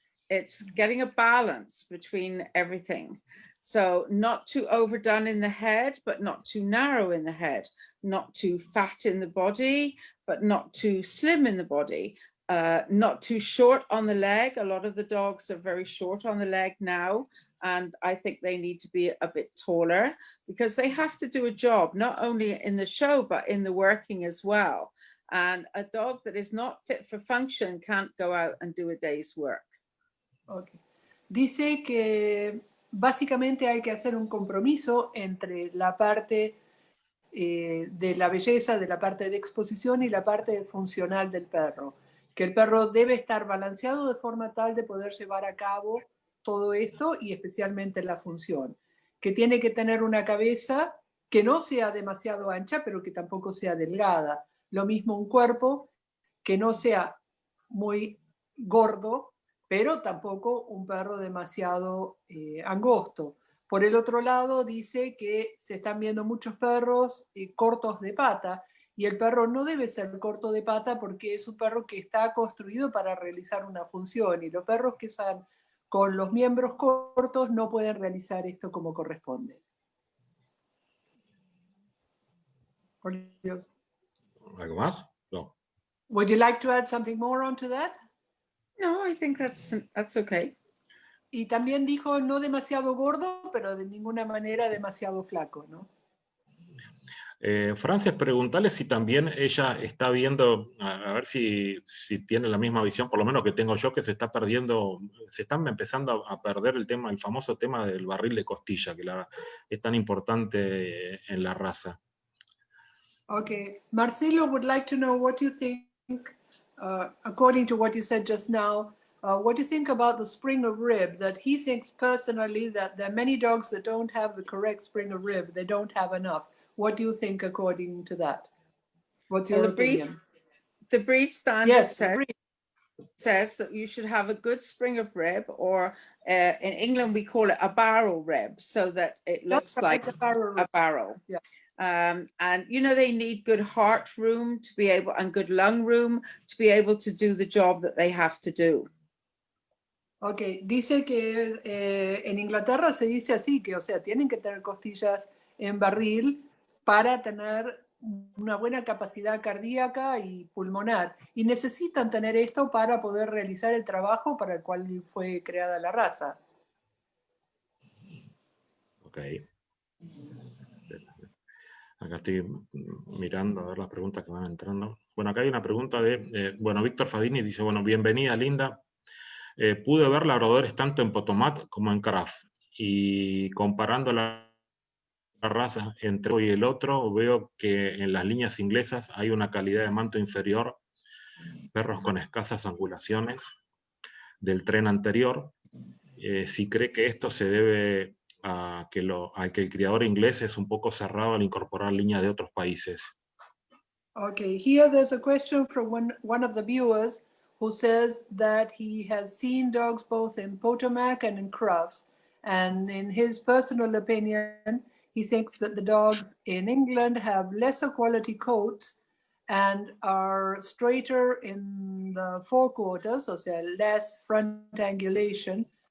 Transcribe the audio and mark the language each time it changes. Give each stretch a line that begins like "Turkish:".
English: it's getting a balance between everything. So not too overdone in the head, but not too narrow in the head, not too fat in the body, but not too slim in the body, not too short on the leg. A lot of the dogs are very short on the leg now, and I think they need to be a bit taller because they have to do a job, not only in the show, but in the working as well. And a dog that is not fit for function can't go out and do a day's work. Okay.
Spanish: Dice que básicamente hay que hacer un compromiso entre la parte de la belleza, de la parte de exposición y la parte funcional del perro. Que el perro debe estar balanceado de forma tal de poder llevar a cabo todo esto y especialmente la función. Que tiene que tener una cabeza que no sea demasiado ancha, pero que tampoco sea delgada. Lo mismo un cuerpo que no sea muy gordo, pero tampoco un perro demasiado angosto. Por el otro lado, dice que se están viendo muchos perros cortos de pata, y el perro no debe ser corto de pata porque es un perro que está construido para realizar una función, y los perros que están con los miembros cortos no pueden realizar esto como corresponde. ¿Algo más? No.
English: Would you like to add something more onto that? No, I think that's okay.
Spanish: Y también dijo no demasiado gordo, pero de ninguna manera demasiado flaco, ¿no? Frances, preguntarle si también ella está viendo, a ver si tiene la misma visión, por lo menos que tengo yo, que se está perdiendo, se están empezando a perder el famoso tema del barril de costilla, que es tan importante en la raza.
English: Okay, Marcelo would like to know what you think, according to what you said just now, what do you think about the spring of rib? That he thinks personally that there are many dogs that don't have the correct spring of rib, they don't have enough. What do you think according to that? What's your opinion? The breed standard yes, says that you should have a good spring of rib, or in England we call it a barrel rib, so that it looks like a barrel. Yeah. And you know, they need good heart room to be able, and good lung room to be able to do the job that they have to do.
Spanish: Ok, dice que en Inglaterra se dice así, que o sea, tienen que tener costillas en barril para tener una buena capacidad cardíaca y pulmonar. Y necesitan tener esto para poder realizar el trabajo para el cual fue creada la raza. Ok. Acá estoy mirando a ver las preguntas que van entrando. Bueno, acá hay una pregunta de Víctor Fadini, dice, bueno, bienvenida Linda. Pude ver labradores tanto en Potomac como en Craft, y comparando la raza entre uno y el otro, veo que en las líneas inglesas hay una calidad de manto inferior, perros con escasas angulaciones del tren anterior. Si cree que esto se debe a que el criador inglés es un poco cerrado al incorporar líneas de otros países.
English: Okay, here there's a question from one of the viewers who says that he has seen dogs both in Potomac and in Crufts, and in his personal opinion, he thinks that the dogs in England have lesser quality coats and are straighter in the forequarters, so less front angulation.